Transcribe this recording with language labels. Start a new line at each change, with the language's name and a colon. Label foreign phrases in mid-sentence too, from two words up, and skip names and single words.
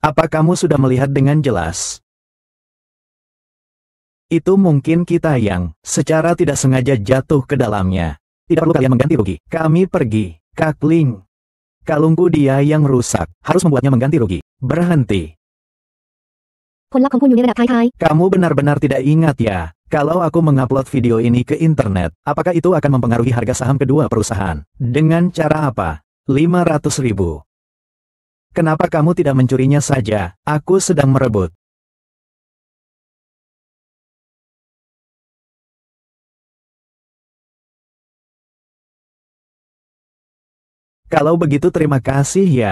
Indonesian: Apa kamu sudah melihat dengan jelas? Itu mungkin kita yang, secara tidak sengaja jatuh ke dalamnya. Tidak perlu kalian mengganti rugi. Kami pergi. Kak Ling. Kalungku dia yang rusak. Harus membuatnya mengganti rugi. Berhenti.
Thai: ผลลัพธ์ของคุณอยู่ในระดับท้าย
Indonesian: Kamu benar-benar tidak ingat ya, kalau aku mengupload video ini ke internet, apakah itu akan mempengaruhi harga saham kedua perusahaan? Dengan cara apa? 500.000. Kenapa kamu tidak mencurinya saja? Aku sedang merebut. Kalau begitu terima kasih ya.